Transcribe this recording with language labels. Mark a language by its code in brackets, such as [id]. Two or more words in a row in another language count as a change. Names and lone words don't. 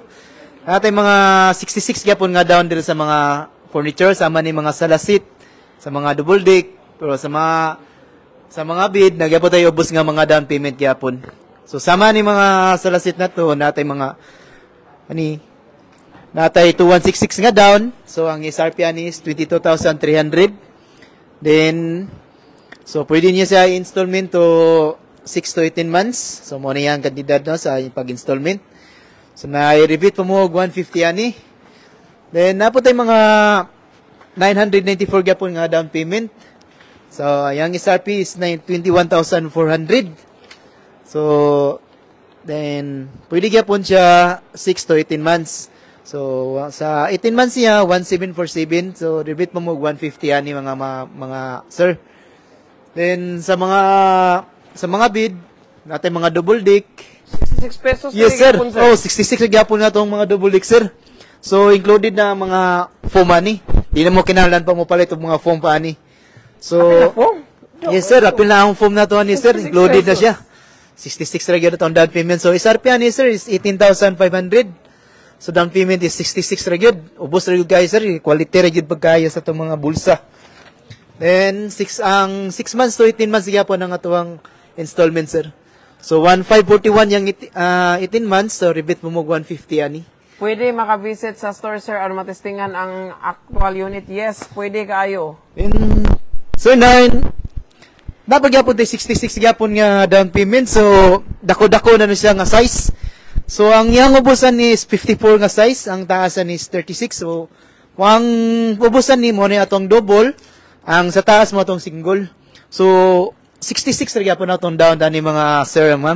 [ceb] Natay mga 66 gyapon nga down diri sa mga furniture sama ni mga salasit, sa mga double deck, pero sa mga bed nagyapon tayo ubos nga mga [en] down payment [ceb] gyapon. So sama ni mga salasit nato natay mga natay 2166 nga down. So, ang SRP ani is 22,300. Then, so, pwede niya sa [en] installment to 6 to 18 months. [ceb] So, muna yan kantidad no, sa pag-installment. So, na-repeat po mo 150 ani. Then, napo tayo mga 994 gyapon nga [en] down payment. [ceb] So, yung SRP is 21,400. [en] So, then, [ceb] pwede gyapon siya [en] 6 to 18 months. [ceb] So, sa 18 months niya, 1,747. So, rebate mo 150 ani mga sir. Then, sa mga sa mga bid, natay mga double deck. 66 pesos. [en] Yes, sir. [ceb] Oh, 66 na gyapon na tong mga double deck, sir. So, included na mga foam ani. Di na mo kinahanglan pa mo palit og mga foam pa ani. [en] So, yes, sir. [ceb] Apil na ang foam na to ani, sir. Included na siya. 66 ra gyud ang [en] down payment. [ceb] So, SRP ani, sir, [en] is 18,500. So, down payment is 66 [ceb] ra gyud. Ubos ra gyud guys, sir. Quality ra gyud pagkaya sa tong mga bulsa. Then, [en] 6 months to 18 months [ceb] gyapon ang atuang installment, sir. So, 1,541 yung 18 months. So, rebate mo 150 ani. Pwede makavisit sa store, sir, ano matestingan ang actual unit. Yes, pwede kayo. So, dapat gyapon tayo 66 gyapon nga [en] down payment. [ceb] So, dako-dako na siya nga size. So, ang yang ubusan is 54 nga size. Ang taasan is 36. So, ang ubusan ni mo na atong double. Ang sa taas mo atong single. So, 66 ra gyapon na atong down ni mga sir, ma'am.